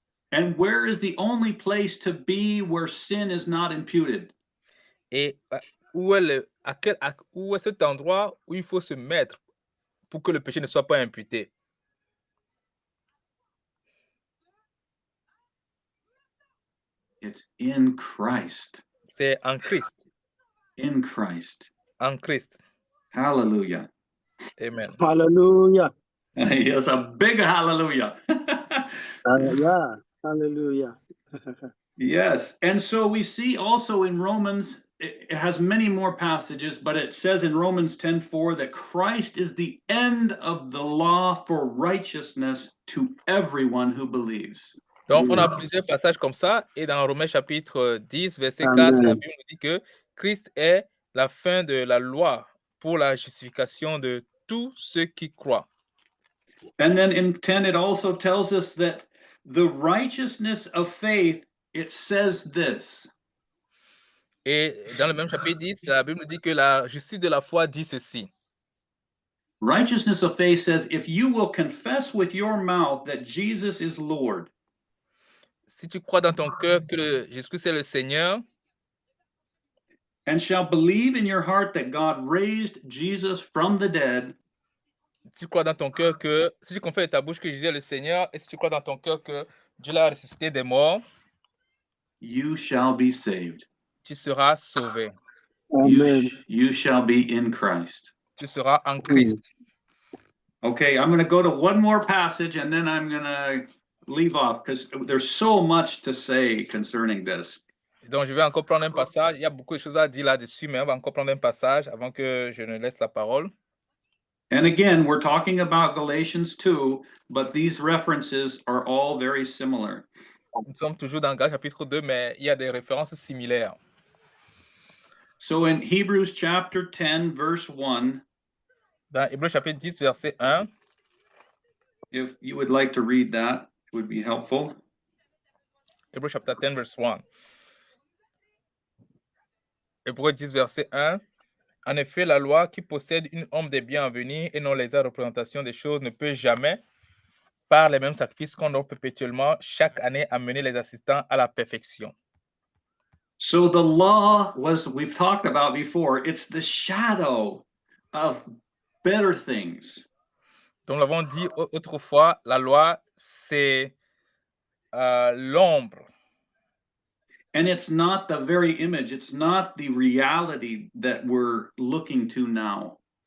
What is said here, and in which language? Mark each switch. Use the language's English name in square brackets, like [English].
[English] And where is the only place to be where sin is not imputed? [French] Et où est cet endroit où il faut se mettre pour que le péché ne soit pas imputé? [English] It's in Christ. [French] C'est en Christ. [English] In Christ. [French] En Christ. [English] Hallelujah. Amen. Hallelujah. Yes, a big hallelujah. Yeah, hallelujah. Yes, and so we see also in Romans, it has many more passages, but it says in Romans 10:4 that Christ is the end of the law for righteousness to everyone who believes. [French] Donc, on a [English] Yes. [French] plusieurs passages comme ça. Et dans Romains chapitre 10, verset 4, la [English] Amen. [French] Bible nous dit que Christ est la fin de la loi pour la justification de tous ceux qui croient. [English] And then in 10, it also tells us that the righteousness of faith, it says this. [French] Et dans le même chapitre 10, la Bible nous dit que la justice de la foi dit ceci. [English] Righteousness of faith says, if you will confess with your mouth that Jesus is Lord, [French] Si tu crois dans ton cœur que Jésus-Christ est le Seigneur, [English] and shall believe in your heart that God raised Jesus from the dead, [French] si tu crois dans ton cœur que, si tu confesses de ta bouche que Jésus est le Seigneur, et si tu crois dans ton cœur que Dieu l'a ressuscité des morts, [English] you shall be saved. [French] tu seras sauvé. [English] Amen. You shall be in Christ. [French] Tu seras en Christ. [English] Okay, I'm going to go to one more passage and then I'm going to leave off because there's so much to say concerning this. [French] Donc, je vais encore prendre un passage. Il y a beaucoup de choses à dire là-dessus, mais on va encore prendre un passage avant que je ne laisse la parole. [English] And again, we're talking about Galatians 2, but these references are all very similar. [French] Nous sommes toujours dans Galates chapitre 2, mais il y a des références similaires. [English] So in Hebrews chapter 10, verse 1, [French] Dans Hébreux chapitre 10, verset 1, [English] if you would like to read that, it would be helpful. [French] Hébreux chapitre 10, verset 1. Hébreux 10, verset 1. En effet, la loi qui possède une ombre des biens à venir et non les représentations des choses ne peut jamais, par les mêmes sacrifices qu'on offre perpétuellement, chaque année amener les assistants à la perfection. [English] So the law was, we've talked about before, it's the shadow of better things. [French] Donc, nous l'avons dit autrefois, la loi, c'est l'ombre. [English] And it's not the very image, it's not the reality that we're looking to now.